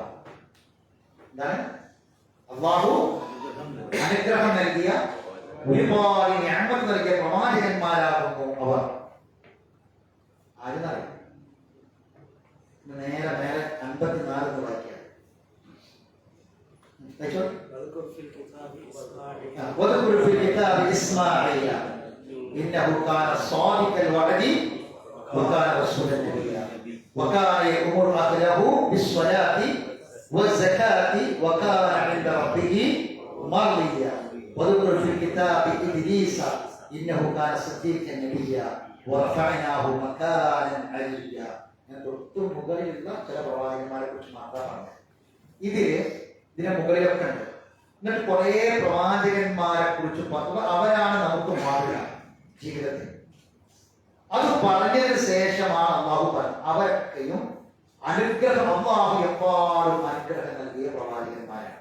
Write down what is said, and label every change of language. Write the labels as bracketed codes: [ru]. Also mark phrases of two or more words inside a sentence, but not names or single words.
[ml] എന്താണ്? അല്ലാഹു അനുഗ്രഹം നൽകിയ, ഒരുപാട് നിഅമത്ത് നൽകിയ പ്രവാചകന്മാരാകുന്നു അവർ. ആരെന്നറിയാം? നേരെ 54 വാക്യം. [ar] واذكر في الكتاب إسماعيل إنه كان صادق الوعد وكان رسولا نبيا وكان يأمر أهله بالصلاة والزكاة وكان عند ربه مرضيا واذكر في الكتاب إدريس إنه كان صديقا نبيا ورفعناه مكانا عليا. [ml] തൊട്ടു മുകളിലുള്ള ചില പ്രവാചകന്മാരെ കുറിച്ച് മാത്രമാണ് ഇതിന് മുകളിലൊക്കെ ഉണ്ട്. എന്നിട്ട് കുറെ പ്രവാചകന്മാരെ കുറിച്ച് അവരാണ് നമുക്ക് മാതൃക ജീവിതത്തിൽ. അത് പറഞ്ഞതിന് ശേഷമാണ് അള്ളാഹു പറഞ്ഞത് അവരൊക്കെയും അനുഗ്രഹം, അള്ളാഹു എപ്പാടും അനുഗ്രഹം നൽകിയ പ്രവാചകന്മാരാണ്.